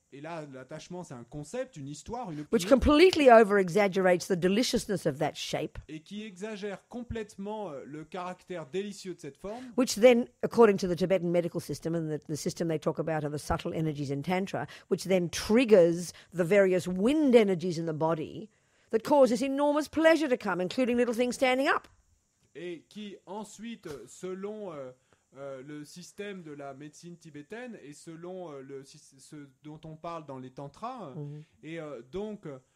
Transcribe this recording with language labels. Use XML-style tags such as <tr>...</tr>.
<fr>Et là, l'attachement, c'est un concept, une histoire, une</fr> <en>which opinion, completely over-exaggerates the deliciousness of that shape,</en> <fr>et qui exagère complètement le caractère délicieux de cette forme,</fr> <en>which then, according to the Tibetan medical system and the system they talk about are the subtle energies in Tantra, which then triggers the various wind energies in the body that cause this enormous pleasure to come, including little things standing up.</en> <fr>et qui ensuite, selon le système de la médecine tibétaine et selon ce dont on parle dans les tantras, et donc</fr>